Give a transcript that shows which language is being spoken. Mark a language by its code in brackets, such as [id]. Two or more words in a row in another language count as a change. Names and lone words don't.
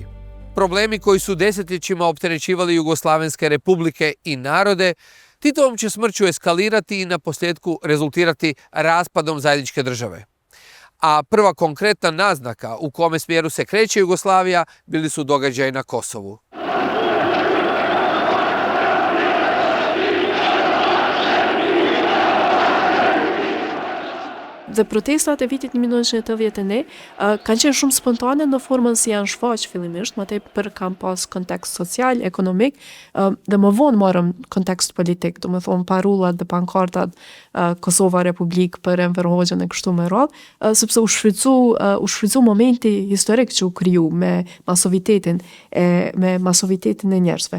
[hr] Problemi koji su desetljećima opterećivali jugoslavenske republike i narode, Titovom će smrću eskalirati i na posljedku rezultirati raspadom zajedničke države. A prva konkretna naznaka u kome smjeru se kreće Jugoslavija bili su događaji na Kosovu. [sq] Dhe protestat e vitit 1991 kanë qenë shumë spontane në formën si janë shfaq fillimisht, më tej për kanë pas kontekst social, ekonomik, dhe më vonë morëm kontekst politik, do më thonë parullat dhe pankartat Kosova Republik për Enver Hoxhën e kështu me radhë, sepse u shfrytzu momenti historik që u kriju me masovitetin e njerëzve.